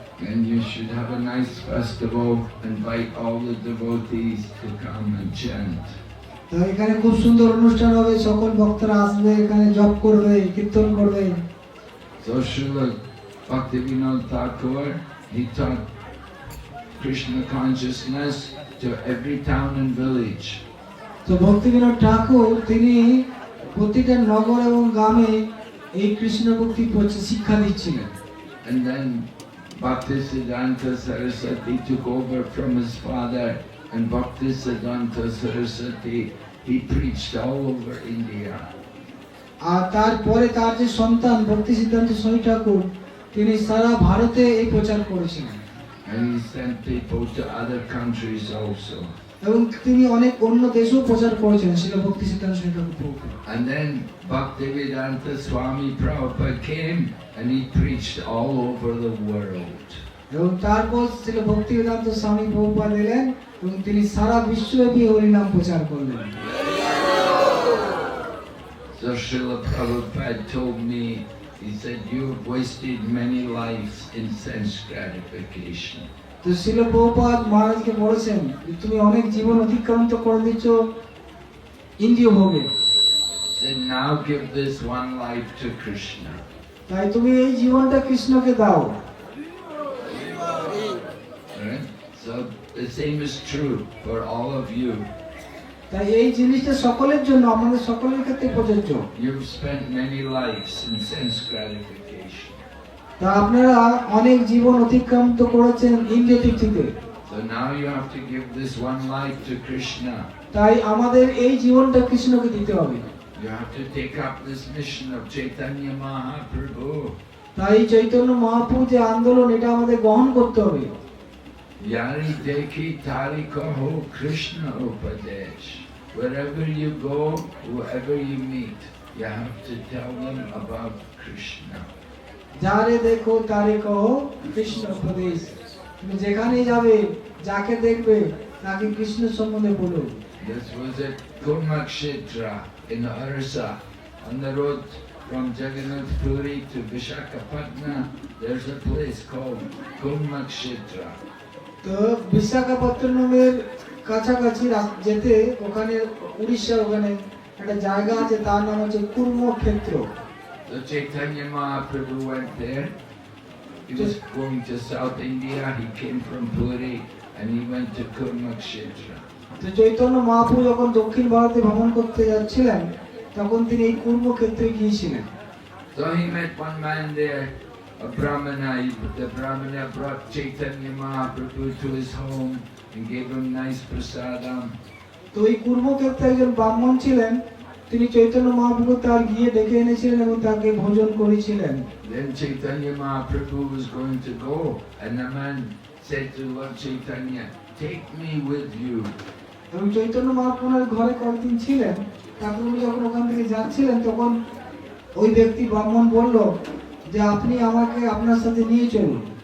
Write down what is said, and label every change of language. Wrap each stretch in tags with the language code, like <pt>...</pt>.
<en>And you should have a nice festival, invite all the devotees to come and chant.</en> <bn>তো এখানে খুব সুন্দর অনুষ্ঠান হবে, সকল ভক্তরা আসবে, এখানে জপ করবে, কীর্তন করবে।</bn> <en>So Srila Bhaktivinoda Thakur, he taught Krishna consciousness to every town and village.</en> <bn>তো ভক্তিবিনোদ ঠাকুর তিনি প্রতিটা নগর এবং গ্রামে এই কৃষ্ণ ভক্তি শিক্ষা দিচ্ছিলেন।</bn> <en>And then Bhaktisiddhanta Saraswati took over from his father, and Bhaktisiddhanta Saraswati, he preached all over India.</en> <bn>আর তারপরে তার যে সন্তান ভক্তি সিদ্ধান্ত স্বামী ঠাকুর তিনি সারা ভারতে এই প্রচার করেছিলেন।</bn> <en>And he sent people to other countries also.</en> <bn>এবং তিনি অনেক অন্য দেশেও প্রচার করেছেন শিল ভক্তি সিদ্ধান্ত স্বামী ঠাকুর।</bn> <en>And then Bhaktivedanta Swami Prabhupada came and he preached all over the world.</en> <bn>এবং তারপর শিল ভক্তি বেদান্ত স্বামী প্রভুপাদ এলেন এবং তিনি সারা বিশ্বব্যাপী হরিনাম প্রচার করলেন।</bn> <en>So Srila Prabhupada told me, He said, you've wasted many lives in sense gratification.</en> <bn>তো শিল প্রভুপাদ মহারাজকে বলেছেন যে তুমি অনেক জীবন অতিক্রান্ত করে দিচ্ছ ইন্দ্রিয় ভোগে,</bn> <en>He said, now give this one life to Krishna.</en> <bn>তাই তুমি এই জীবনটা কৃষ্ণকে দাও।</bn> <en>Right? So the same is true for all of you.</en> <bn>তাই এই জিনিসটা সকলের জন্য, আমাদের সকলের ক্ষেত্রে প্রযোজ্য।</bn> <en>You've spent many lives in sense gratification.</en> <bn>তা আপনারা অনেক জীবন অতিক্রান্ত করেছেন ইন্দ্রিয় তৃপ্তিতে,</bn> <en>So now you have to give this one life to Krishna.</en> <bn>তাই আমাদের এই জীবনটা কৃষ্ণকে দিতে হবে।</bn> <en>You have to take up this mission of Chaitanya Mahaprabhu.</en> <bn>তাই চৈতন্য মহাপ্রভু যে আন্দোলন, এটা আমাদের গ্রহণ করতে হবে। Yari dekhi tari kaho Krishna upadesh.</bn> <en>Wherever you go, whoever you meet, you have to tell them about Krishna.</en> <bn>যারে দেখো তারে কহো কৃষ্ণ উপদেশ। তুমি যেখানেই যাবে, যাকে দেখবে, তাকে কৃষ্ণ সম্বন্ধে বলো।</bn> <en>This was at Kurmakshetra in Orissa, on the road from Jagannath Puri to Visakhapatnam. There's a place called Kurmakshetra.</en> <bn>তো বিশাখাপত্তনমের কাছাকাছি যেতে, ওখানে উড়িষ্যার ওখানে একটা জায়গা আছে, তার নাম হচ্ছে কুর্মক্ষেত্র।</bn> <en>So Chaitanya Mahaprabhu went there. He was going to South India. He came from Puri and he went to Kurmakshetra.</en> <bn>তো চৈতন্য মহাপ্রভু যখন দক্ষিণ ভারতে ভ্রমণ করতে যাচ্ছিলেন, তখন তিনি এই কুর্মক্ষেত্রে গিয়েছিলেন।</bn> <en>So he met one man there, a Brahmana. The Brahmana brought Chaitanya Mahaprabhu to his home and gave him nice prasadam.</en> <bn>তো এই কুর্মক্ষেত্রে একজন ব্রাহ্মণ ছিলেন, তিনি চৈতন্য মহাপ্রভু তার গিয়ে ডেকে এনেছিলেন এবং তাকে ভোজন করেছিলেন।</bn> <en>Then Chaitanya Mahaprabhu was going to go, and the man said to Lord Chaitanya, "Take me with you."</en> <bn>এবং চৈতন্য মহাপ্রভুর ঘরে কয়েকদিন ছিলেন, তারপর উনি যখন ওখান থেকে যাচ্ছিলেন, তখন ওই ব্যক্তি ব্রাহ্মণ বলল যে আপনি আমাকে আপনার সাথে নিয়ে চলুন।</bn>